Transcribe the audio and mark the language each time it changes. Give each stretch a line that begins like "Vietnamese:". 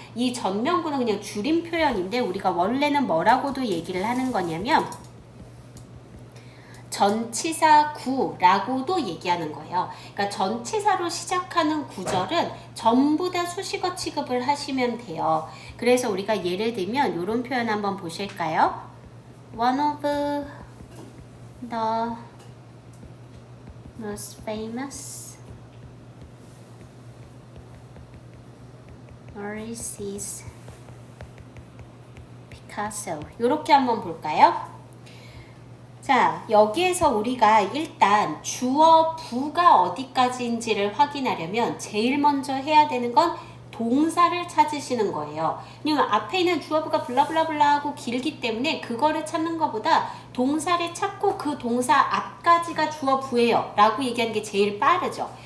Korean: 이 전명구는 그냥 줄임 표현인데 우리가 원래는 뭐라고도 얘기를 하는 거냐면 전치사 구라고도 얘기하는 거예요. 그러니까 전치사로 시작하는 구절은 전부 다 수식어 취급을 하시면 돼요. 그래서 우리가 예를 들면 이런 표현 한번 보실까요?
English: One of the most famous artists is Picasso.
Korean: 이렇게 한번 볼까요? 자, 여기에서 우리가 일단 주어 부가 어디까지인지를 확인하려면 제일 먼저 해야 되는 건 동사를 찾으시는 거예요. 왜냐면 앞에 있는 주어 부가 블라블라블라 하고 길기 때문에 그거를 찾는 것보다 동사를 찾고 그 동사 앞까지가 주어 부예요 라고 얘기하는 게 제일 빠르죠.